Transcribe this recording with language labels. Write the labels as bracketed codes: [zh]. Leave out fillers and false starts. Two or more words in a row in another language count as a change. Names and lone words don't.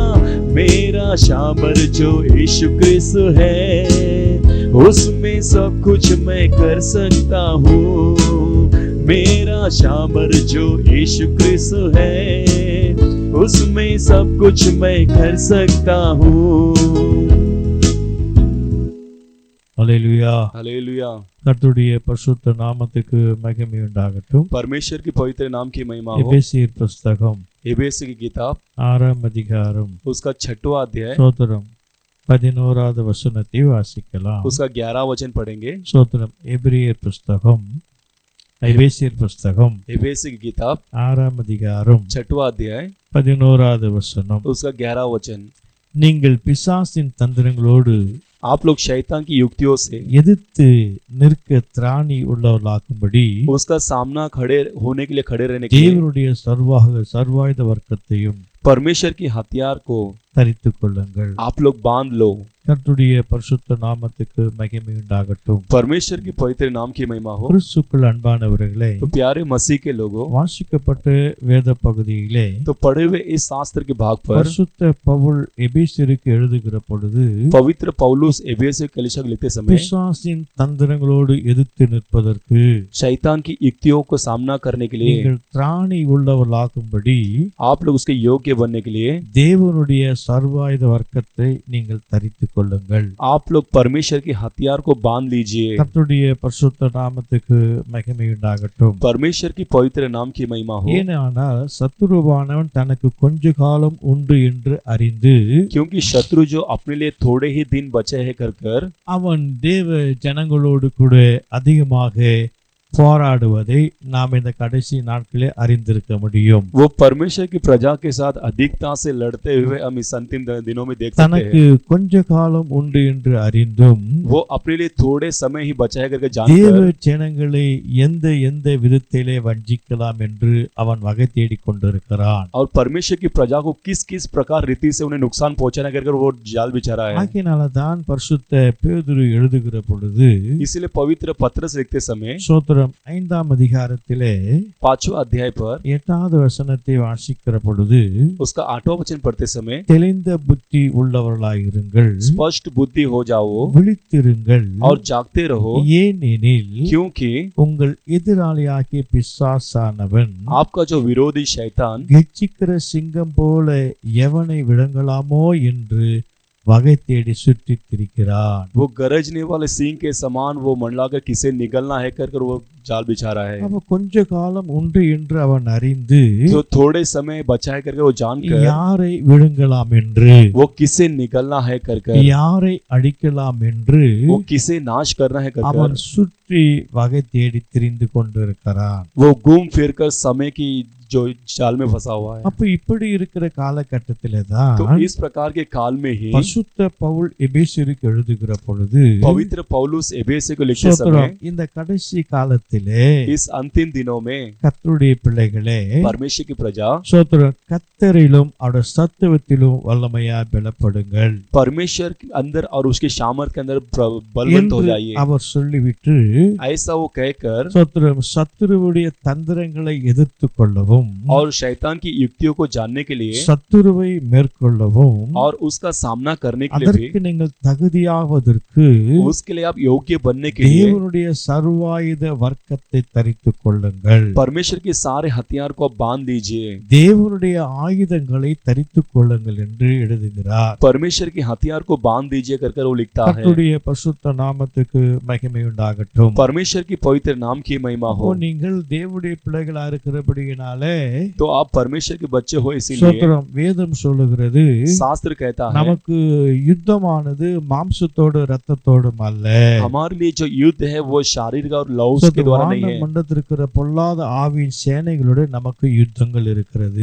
[hi] मेरा शामर जो यीशु क्रिस्त है, उसमें सब कुछ मैं कर सकता हूँ। मेरा शामर जो यीशु क्रिस्त है, उसमें सब कुछ मैं कर सकता हूँ। [ta] அல்லேலூயா. [hi] हालेलुया। [ta] கர்த்தருடைய பரிசுத்த நாமத்துக்கு மகிமை உண்டாகட்டும். [hi] परमेश्वर की पवित्र नाम की महिमा हो। [ta] எபேசியர் புஸ்தகம் [hi] एबेसी की किताब [ta] 6ஆம் அதிகாரம் [hi] उसका 6वां अध्याय [ta] ஸ்தோத்திரம் 11வது வசனத்தை வாசிக்கலாம். [hi] उसका 11 वचन पढ़ेंगे। [ta] ஸ்தோத்திரம். எபிரியர் புஸ்தகம், எபேசியர் புஸ்தகம் [hi] एबेसी की किताब [ta] 6ஆம் அதிகாரம் [hi] 6वां अध्याय [ta] 11வது வசனம். [hi] उसका 11 वचन। [ta] நீங்கள் பிசாசின் தந்திரங்களோடு [hi] आप लोग शैतान की युक्तियों से [ta] எதிர்த்து நிற்க திராணி உள்ளவர்களாக்கும்படி [hi] उसका सामना खड़े होने के लिए, खड़े रहने के लिए [ta] தேவனுடைய சர்வாயுத வர்க்கத்தையும் [hi] परमेश्वर की हथियार को [ta] தரித்துக் கொள்ளுங்கள். [hi] आप लोग बांध लो। [ta] கர்த்தருடைய பரிசுத்த நாமத்துக்கு மகிமை உண்டாகட்டும். [hi] परमेश्वर की पवित्र नाम की महिमा हो। [ta] கிறிஸ்துக்குள் அன்பானவர்களே, [hi] तो प्यारे मसीह के लोगों, [ta] வாசிக்கப்பட்ட வேத பகுதியிலே [hi] तो पढ़े हुए इस शास्त्र के भाग पर [ta] பரிசுத்த பவுல் எபேசியருக்கு எழுதுகிற பொழுது [hi] पवित्र पौलुस एफेसी कलीसिया को लिखते समय [ta] பிசாசின் தந்திரங்களோடு எதிர்த்து நிற்பதற்கு, [hi] शैतान की युक्तियों को सामना करने के लिए, [ta] நீங்கள் திராணி உள்ளவர்களாகும்படி [hi] आप लोग उसके योग्य बनने के लिए [ta] தேவனுடைய சர்வாயுத வர்க்கத்தை நீங்கள் தரித்துக் கொள்ளுங்கள். [hi] आप लोग परमेश्वर के हथियार को बांध लीजिए। [ta] கர்த்தருடைய பரிசுத்த நாமத்துக்கு மகிமை உண்டாகட்டும். [hi] परमेश्वर की पवित्र नाम की महिमा हो। [ta] ஏனென்றால் சத்துருவானவன் தனக்கு கொஞ்ச காலம் உண்டு என்று அறிந்து, [hi] क्योंकि शत्रु जो अपने लिए थोड़े ही दिन बचे हैं कर [ta] அவன் தேவ ஜனங்களோடு கூட அதிகமாக போராடுவதை நாம் இந்த கடைசி நாட்களே அறிந்திருக்க முடியும். [hi] वो परमेश्वर की प्रजा के साथ अधिकता से लड़ते हुए हम इस अंतिम दिनों में देख सकते [ta] தனக்கு [hi] हैं। [ta] கொஞ்ச காலம் உண்டு என்று அறிந்தும் [hi] वो अपने लिए थोड़े समय ही बचा है करके [ta] தேவ [hi] जानकर [ta] ஜனங்களை எந்த விதத்திலே வஞ்சிக்கலாம் என்று அவன் வகை தேடிக் கொண்டிருக்கிறான். [hi] और परमेश्वर की प्रजा को किस किस प्रकार रीति से उन्हें नुकसान पहुंचाना कर वो जाल बिछा रहा है। [ta] ஆகையினால தான் பரிசுத்த பேதுரு எழுதுகிற பொழுது [hi] इसीलिए पवित्र पत्रस लिखते समय [ta] ஸ்தோத்திரம் 5ஆம் அதிகாரத்திலே [hi] 5वां अध्याय पर [ta] 8வது வசனத்தை வாசிக்கிற பொழுது [hi] उसका 8वां वचन पढ़ते समय [ta] தெளிந்த புத்தி உள்ளவர்களாயிருங்கள், [hi] स्पष्ट बुद्धि हो जाओ [ta] விழித்திருங்கள், [hi] और जागते रहो, [ta] ஏனெனில் [hi] क्योंकि [ta] உங்கள் எதிராளியாகிய பிசாசானவன் [hi] आपका जो विरोधी शैतान [ta] கெச்சிக்கிற சிங்கம் போல எவனை விழுங்கலாமோ என்று வகை தேடி சுற்றித் திரிகிறான். [hi] वो गरजने वाले सिंह के समान वो मंडलाकर किसे निगलना है कर वो जाल बिछा रहा है। [ta] அப்ப கொஞ்ச காலம் உண்டு என்று அவன் அறிந்து [hi] तो थोड़े समय बचाए करके वो जानकर [ta] யாரை விழுங்கலாம் என்று, [hi] वो किसे निकलना है कर कर, [ta] யாரை அடிக்கலாம் என்று [hi] वो किसे नाश करना है कर [ta] அவன் [hi] कर, [ta] சுற்றி வகை தேடி திரிந்து கொண்டிருக்கிறான். [hi] वो घूम फिर कर समय की जो जाल में फंसा हुआ है। [ta] அப்ப இப்படி இருக்கிற காலகட்டத்திலே [hi] तो [ta] தான் [hi] इस प्रकार के काल में ही [ta] பசுத்த பவுல் எபேசியருக்கு எழுதுகிற பொழுது [hi] पवित्र पौलुस एबेसे को लिखते समय [ta] ஸ்தோத்திரம், இந்த கடைசி காலத்திலே [hi] इस अंतिम दिनों में [ta] கர்த்தருடைய பிள்ளைகளே, [hi] परमेश्वर की प्रजा [ta] ஸ்தோத்திரம், கர்த்தரிலும் அவருடைய சத்துவத்திலும் வல்லமையா பலப்படுங்கள் [hi] परमेश्वर के अंदर और उसके सामर्थ के अंदर बलवंत हो [ta] என்று [hi] जाइए, [ta] அவர் சொல்லிவிட்டு [hi] ऐसा वो कहकर [ta] ஸ்தோத்திரம், சத்துருவுடைய தந்திரங்களை எதிர்த்து கொள்ளவும், [hi] और शैतान की युक्तियों को जानने के लिए [ta] சத்துருவை மேற்கொள்ளவும், [hi] और उसका सामना करने के लिए [ta] அதற்கு நீங்கள் தகுதியாவதற்கு [hi] भी उसके लिए आप योग्य बनने के लिए [ta] தேவனுடைய சர்வாயுத வர்க்கத்தை தரித்துக் கொள்ளுங்கள். [hi] परमेश्वर के सारे हथियार को आप बांध दीजिए, [ta] தேவனுடைய ஆயுதங்களை தரித்துக் கொள்ளுங்கள் என்று எழுதுகிறார். [hi] परमेश्वर के हथियार को बांध दीजिए कर कर वो लिखता है। [ta] கர்த்தருடைய பரிசுத்த நாமத்துக்கு மகிமை உண்டாகட்டும். [hi] परमेश्वर की पवित्र नाम की महिमा [ta] அப்போ [hi] हो। [ta] நீங்கள் தேவனுடைய பிள்ளைகளா இருக்கிறபடியினாலே [hi] तो आप परमेश्वर के बच्चे हो, इसीलिए [ta] ஸ்தோத்திரம், வேதம் சொல்லுகிறது [hi] शास्त्र कहता है [ta] நமக்கு யுத்தமானது மாம்சத்தோடு இரத்தத்தோடும் அல்ல, [hi] हमारे लिए जो युद्ध है वो शारीरिक और लौस के द्वारा नहीं है। [ta] மண்டத்திருக்கிற பொல்லாத ஆவியின் சேனைகளோடு நமக்கு யுத்தங்கள் இருக்கிறது.